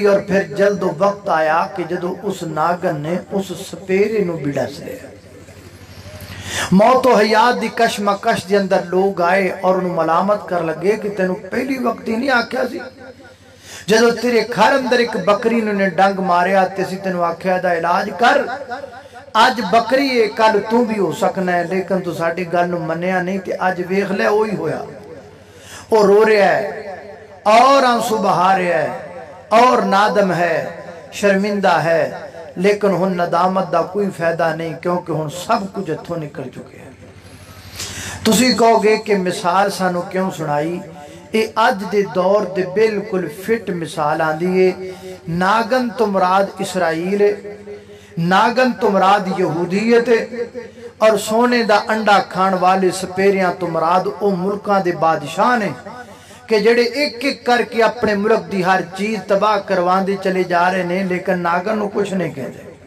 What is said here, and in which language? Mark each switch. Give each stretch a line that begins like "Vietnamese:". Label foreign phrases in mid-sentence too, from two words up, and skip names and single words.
Punjabi: اور پھر جلد وقت آیا کہ جدو اس ناگن نے اس سپیرے نوں بھی ڈس لیا۔ موت و حیات دی کشمکش دے اندر لوگ آئے اور انہوں ملامت کر لگے کہ تینوں پہلی وقت ہی نہیں آکھیا سی، جدو تیرے گھر اندر ایک بکری نے ڈنگ ماریا تے سی تینوں آکھیا دا علاج کر، آج بکری ہے کل تو بھی ہو سکنا ہے، لیکن تو ساڑھی گل نوں منیا نہیں تے آج ویکھ لے وہی ہویا۔
Urdu: وہ رو رہا ہے اور آنسو بہا رہا ہے اور نادم ہے شرمندہ ہے
Punjabi: لیکن ہن ندامت دا کوئی فائدہ نہیں کیونکہ ہن سب کچھ ہتھوں نکل چکے ہیں تسی کہو گے کہ مثال سانو کیوں سنائی اے اج دے دور دے بالکل فٹ مثال آندی ہے ناگن تو مراد اسرائیل ناگن تو مراد یہودیت اور سونے دا انڈا کھان والے سپیریاں تو مراد او ملکاں دے بادشاہ نے کہ جڑے ایک ایک کر کے اپنے ملک دی ہر چیز تباہ کروان دے چلے جا رہے ہیں لیکن ناگن نو کچھ نہیں کہتے